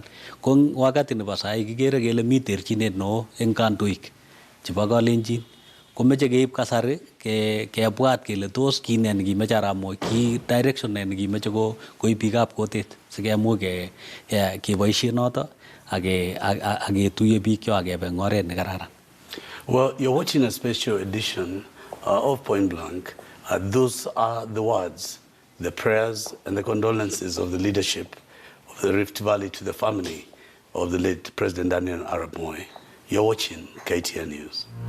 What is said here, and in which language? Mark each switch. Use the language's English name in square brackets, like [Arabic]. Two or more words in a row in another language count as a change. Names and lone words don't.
[Kalenjin] Ko wakati nebo sai kikere kele mi terchinet neo eng kandoik chebo kalenjin. Komeche keib kasari kebwat kele tos kine nekimeche Arap Moi, ki direction ne nekimeche koib biikab kotet sikemuch keboisie noto ak ketuiye biikyo ak kebe eng oret nekararan. [English] Well, you're watching a special edition of Point Blank. Those are the words, the prayers and the condolences of the leadership of the Rift Valley to the family of the late President Daniel Arap Moi. You're watching KTN News.